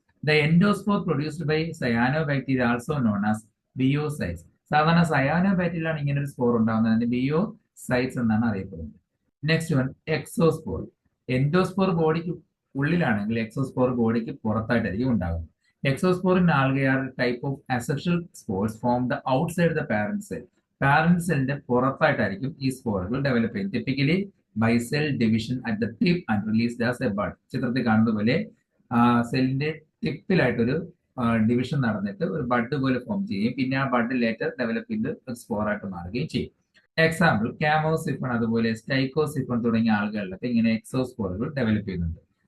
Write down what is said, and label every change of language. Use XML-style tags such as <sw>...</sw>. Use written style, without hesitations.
<en>The endospore produced by cyanobacteria also known as baeocytes.</en> <ml>സാധാരണ സയാനോബാക്ടീരിയയിലാണ് ഇങ്ങനെ ഒരു സ്പോർ ഉണ്ടാകുന്നത്. അതിന്റെ ബിയോസൈറ്റ്സ് എന്നാണ് അറിയപ്പെടുന്നത്.</ml> <en>Next one exospore.</en> <ml>എൻഡോസ്പോർ ബോഡിക്ക് ഉള്ളിലാണെങ്കിൽ എക്സോസ്പോർ ബോഡിക്ക് പുറത്തായിട്ടായിരിക്കും ഉണ്ടാകുന്നത്.</ml> <en>Exospore in algae are a type of asexual spores formed outside the parent cell.</en> <ml>Parent സെല്ലിന്റെ പുറത്തായിട്ടായിരിക്കും ഈ സ്പോറുകൾ ഡെവലപ്പ് ചെയ്യുന്നത്.</ml> <en>Typically by cell division at the tip and released as a bud.</en> <ml>ചിത്രത്തിൽ കാണുന്ന പോലെ സെല്ലിന്റെ ടിപ്പിലായിട്ടൊരു ഡിവിഷൻ നടന്നിട്ട് ഒരു ബഡ് പോലെ ഫോം ചെയ്യും. പിന്നെ ആ ബഡ് ലേറ്റർ ഡെവലപ്പ് ചെയ്ത് ഒരു സ്പോറായിട്ട് മാറുകയും ചെയ്യും. എക്സാമ്പിൾ ക്യാമോസിഫൺ അതുപോലെ സ്റ്റൈക്കോസിഫൺ തുടങ്ങിയ ആളുകളിലൊക്കെ ഇങ്ങനെ എക്സോസ്പോറുകൾ ഡെവലപ്പ് ചെയ്യുന്നുണ്ട്.</ml>